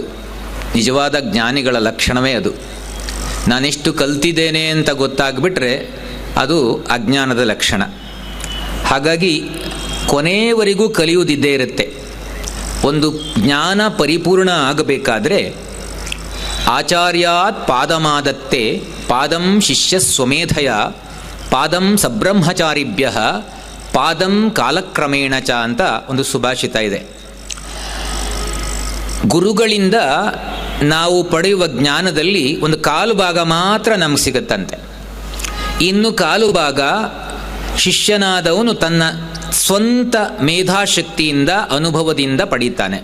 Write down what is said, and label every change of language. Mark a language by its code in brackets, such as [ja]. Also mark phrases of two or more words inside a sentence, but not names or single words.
[kn] ನಿಜವಾದ ಜ್ಞಾನಿಗಳ ಲಕ್ಷಣವೇ ಅದು. ನಾನೆಷ್ಟು ಕಲ್ತಿದ್ದೇನೆ ಅಂತ ಗೊತ್ತಾಗ್ಬಿಟ್ರೆ ಅದು ಅಜ್ಞಾನದ ಲಕ್ಷಣ. ಹಾಗಾಗಿ ಕೊನೆಯವರೆಗೂ ಕಲಿಯುವುದಿದ್ದೇ ಇರುತ್ತೆ. ಒಂದು ಜ್ಞಾನ ಪರಿಪೂರ್ಣ ಆಗಬೇಕಾದ್ರೆ [sa] ಆಚಾರ್ಯಾತ್ ಪಾದಮಾದತ್ತೆ ಪಾದಂ ಶಿಷ್ಯ ಸ್ವಮೇಧಯ ಪಾದಂ ಸಬ್ರಹ್ಮಚಾರಿಭ್ಯ ಪಾದಂ ಕಾಲಕ್ರಮೇಣ ಚ [kn] ಅಂತ ಒಂದು ಸುಭಾಷಿತ ಇದೆ. ಗುರುಗಳಿಂದ ನಾವು ಪಡೆಯುವ ಜ್ಞಾನದಲ್ಲಿ ಒಂದು ಕಾಲು ಭಾಗ ಮಾತ್ರ ನಮಗೆ ಸಿಗುತ್ತಂತೆ. ಇನ್ನು ಕಾಲು ಭಾಗ ಶಿಷ್ಯನಾದವನು ತನ್ನ ಸ್ವಂತ ಮೇಧಾಶಕ್ತಿಯಿಂದ ಅನುಭವದಿಂದ ಪಡೀತಾನೆ.